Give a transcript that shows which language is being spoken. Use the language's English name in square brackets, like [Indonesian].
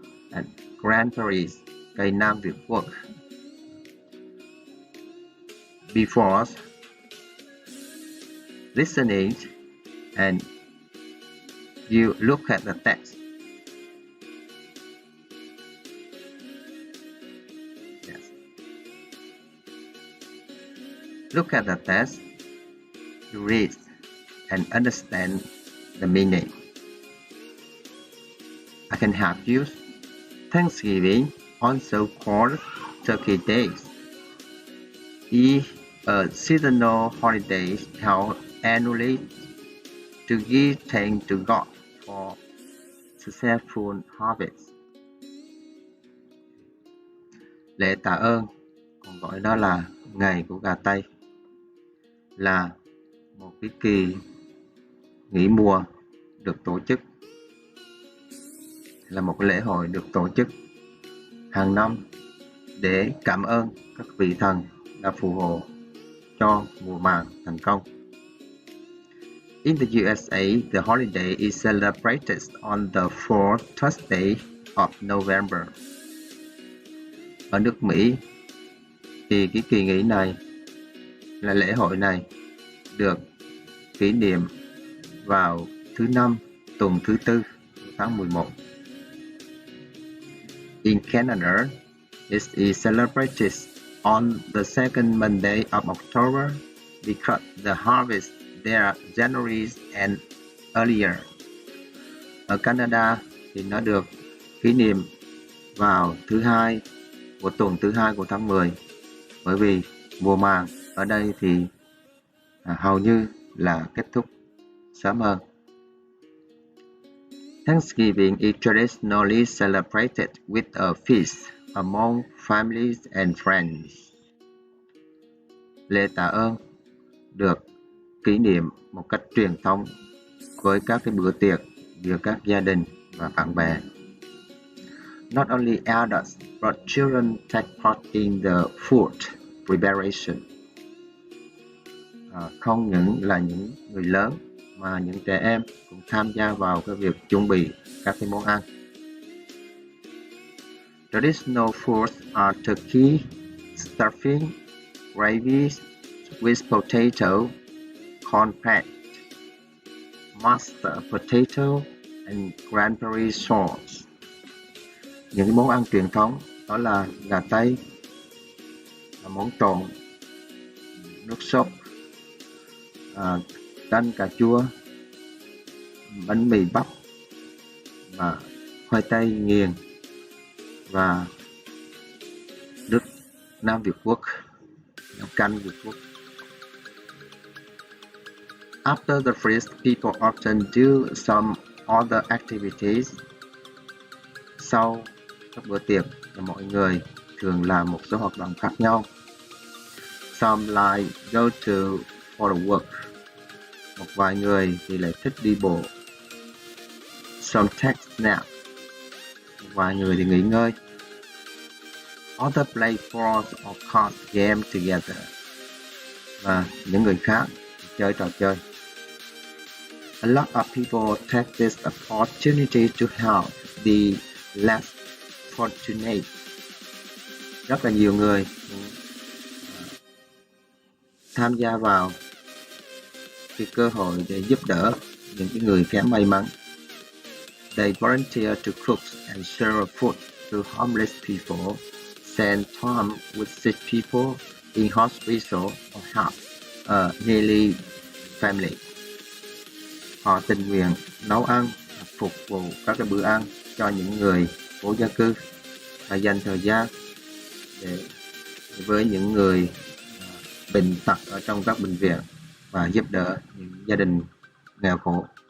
[English] And grandparents, [Vietnamese] cây Nam Việt Quốc. [English] Before listening and you look at the text. Yes. Look at the text, you read and understand the meaning. I can help you. Thanksgiving, also called Turkey Days, is a seasonal holiday held annually to give thanks to God for successful harvest. [Vietnamese] Lễ tạ ơn, còn gọi đó là ngày của gà Tây, là một cái kỳ nghỉ mùa được tổ chức, là một lễ hội được tổ chức hàng năm để cảm ơn các vị thần đã phù hộ cho mùa màng thành công. [English] In the USA, the holiday is celebrated on the fourth Thursday of November. [Vietnamese] Ở nước Mỹ thì cái kỳ nghỉ này, là lễ hội này, được kỷ niệm vào thứ năm tuần thứ tư tháng 11. [English] In Canada, it is celebrated on the second Monday of October because the harvest there January and earlier. [Vietnamese] Ở Canada thì nó được kỷ niệm vào thứ hai của tuần thứ hai của tháng 10, bởi vì mùa màng ở đây thì hầu như là kết thúc sớm hơn. [English] Thanksgiving is traditionally celebrated with a feast among families and friends. [Vietnamese] Lễ tạ ơn được kỷ niệm một cách truyền thống với các cái bữa tiệc giữa các gia đình và bạn bè. [English] Not only adults but children take part in the food preparation. [Vietnamese] Không những là những người lớn mà những trẻ em cũng tham gia vào cái việc chuẩn bị các cái món ăn. [English] Traditional foods are turkey, stuffing, gravy, sweet potato, cornbread, mashed potato, and cranberry sauce. [Vietnamese] Những cái món ăn truyền thống đó là gà Tây, món trộn, nước sốt, canh cà chua, bánh mì bắp và khoai tây nghiền và nước Nam Việt Quốc, nước canh Việt Quốc. [English] After the feast, people often do some other activities. [Vietnamese] Sau các bữa tiệc, mọi người thường làm một số hoạt động khác nhau. [English] Some like go for the work. [Vietnamese] Một vài người thì lại thích đi bộ. [English] Some take nap. [Vietnamese] Một vài người thì nghỉ ngơi. [English] Other play sports or card game together. [Vietnamese] Và những người khác chơi trò chơi. [English] A lot of people take this opportunity to help the less fortunate. [Vietnamese] Rất là nhiều người tham gia vào cái cơ hội để giúp đỡ những cái người kém may mắn. [English] They volunteer to cook and serve food to homeless people, spend time with sick people in hospital or help needy family. [Vietnamese] Họ tình nguyện nấu ăn, phục vụ các cái bữa ăn cho những người vô gia cư và dành thời gian để với những người bệnh tật ở trong các bệnh viện và giúp đỡ những gia đình nghèo khổ.